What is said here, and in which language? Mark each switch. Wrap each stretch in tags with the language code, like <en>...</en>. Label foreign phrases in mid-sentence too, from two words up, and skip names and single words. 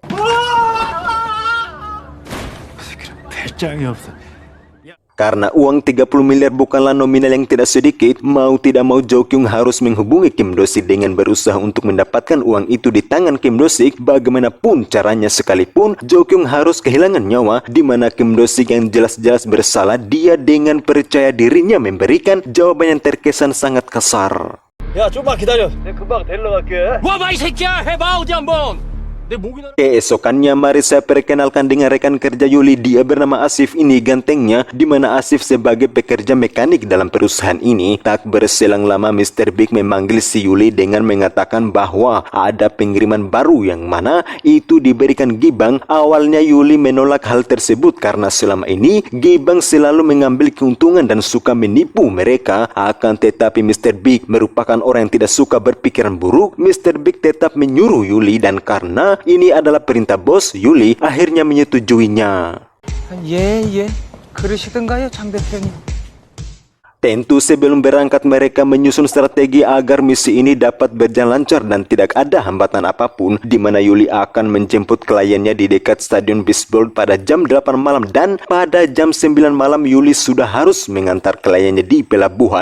<id>Karena uang 30 miliar bukanlah nominal yang tidak sedikit, mau tidak mau Jo Kyung harus menghubungi Kim Do-sik dengan berusaha untuk mendapatkan uang itu di tangan Kim Do-sik. Bagaimanapun caranya sekalipun, Jo Kyung harus kehilangan nyawa, di mana Kim Do-sik yang jelas-jelas bersalah, dia dengan percaya dirinya memberikan jawaban yang terkesan sangat kasar.</id> <ko>야, 좀만 기다려. 내가 금방 데리러 갈게. 와봐 이 새끼야. 해봐 어디 한번. 내 목이 나.</ko> <id>Keesokannya mari saya perkenalkan dengan rekan kerja Yuli. Dia bernama Asif, ini gantengnya, di mana Asif sebagai pekerja mekanik dalam perusahaan ini. Tak berselang lama Mr. Big memanggil si Yuli dengan mengatakan bahwa ada pengiriman baru yang mana itu diberikan Gibang. Awalnya Yuli menolak hal tersebut karena selama ini Gibang selalu mengambil keuntungan dan suka menipu mereka. Akan tetapi Mr. Big merupakan orang yang tidak suka berpikiran buruk. Mr. Big tetap menyuruh Yuli, dan karena ini adalah perintah bos, Yuli akhirnya menyetujuinya.</id> <ko>예. 그러시던가요, 장 대표님?</ko> <id>Tentu sebelum berangkat mereka menyusun strategi agar misi ini dapat berjalan lancar dan tidak ada hambatan apapun, di mana Yuli akan menjemput kliennya di dekat stadion bisbol pada jam 8 malam, dan pada jam 9 malam Yuli sudah harus mengantar kliennya di pelabuhan.</id>